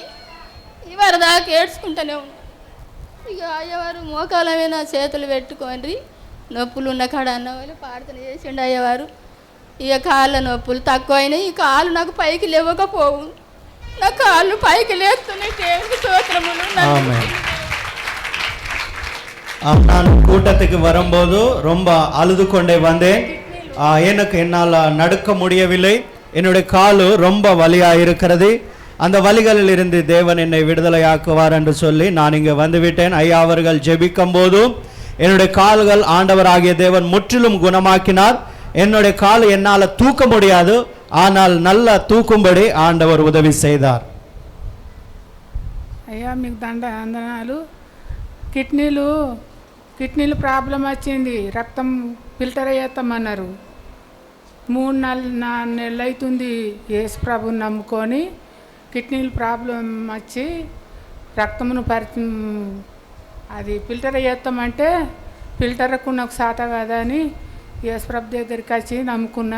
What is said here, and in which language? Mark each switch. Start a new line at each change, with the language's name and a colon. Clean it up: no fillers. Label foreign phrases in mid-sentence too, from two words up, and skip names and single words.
Telugu: ఇవాళ దాకా ఏడ్చుకుంటూనే ఉన్నా. ఇక అయ్యవారు మోకాళ్ళ మీద చేతులు పెట్టుకోండి, నొప్పులు ఉన్న కాడ అన్న వాళ్ళు ప్రార్థన చేసిండు అయ్యవారు. ఇక కాళ్ళ నొప్పులు తక్కువ అయినాయి. ఈ కాళ్ళు నాకు పైకి లేవకపోవు, నా కాళ్ళు పైకి లేస్తున్నాయి. దేవునికి స్తోత్రములు.
Tamil: நான் கூட்டத்துக்கு வரும்போது ரொம்ப அழுது கொண்டே வந்தேன். எனக்கு என்னால் நடக்க முடியவில்லை. என்னுடைய கால் ரொம்ப வலியாக இருக்கிறது. அந்த வலிகளில் இருந்து தேவன் என்னை விடுதலையாக்குவார் என்று சொல்லி நான் இங்கே வந்துவிட்டேன். ஐயா அவர்கள் ஜெபிக்கும் போது என்னுடைய கால்கள் ஆண்டவராகிய தேவன் முற்றிலும் குணமாக்கினார். என்னுடைய கால் என்னால் தூக்க முடியாது, ஆனால் நல்லா தூக்கும்படி ஆண்டவர் உதவி செய்தார்.
Telugu: అయ్యా మీకు వందనాలు.
English: kidneys problem
Telugu: వచ్చింది, రక్తం ఫిల్టర్ అయ్యేస్తామన్నారు. 3-4 నెలలు అవుతుంది యేసు ప్రభుని నమ్ముకొని.
English: kidneys problem
Telugu: వచ్చి రక్తమును అది ఫిల్టర్ అయ్యేస్తామంటే ఫిల్టర్కు నాకు సాత కదా అని యేసు ప్రభు దగ్గరికి వచ్చి నమ్ముకున్నా.